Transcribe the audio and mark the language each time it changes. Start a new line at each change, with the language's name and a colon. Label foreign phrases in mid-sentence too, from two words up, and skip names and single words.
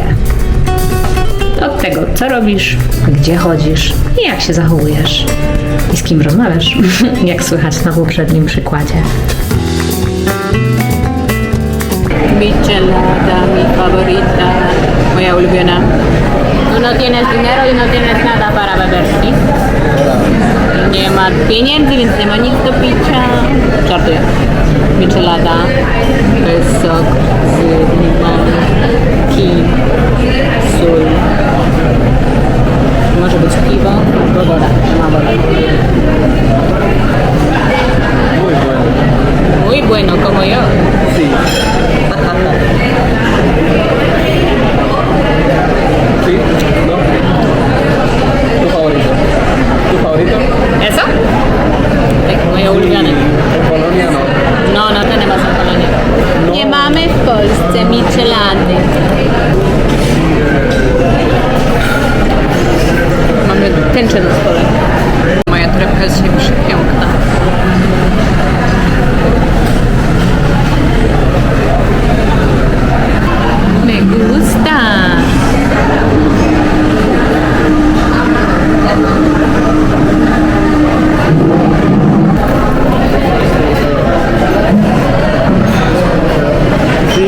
Polish: Od tego, co robisz, gdzie chodzisz i jak się zachowujesz. I z kim rozmawiasz, jak słychać na poprzednim przykładzie.
Spanish: Michelada, mi favorita,
Polish: moja ulubiona.
Spanish: No tienes dinero y no tienes nada para beber, ¿sí?
Polish: Nie ma pieniędzy, więc nie ma nic do picia. Żartuję. Michelada to jest sok z limonu, kij, sól. Może być piwo albo woda. Nie ma woda.
Spanish: Muy bueno, como yo. Sí. ¿Sí? ¿No? ¿Tu favorito? ¿Tu favorito? ¿Eso?
Polish: Moje ulubione.
Spanish: En Polonia no. No, no tenemos en Polonia. No.
Polish: Nie mamy w Polsce michelady. stole. Moja torebka jest dzisiaj przepiękna.
Spanish: Me gusta. Sí,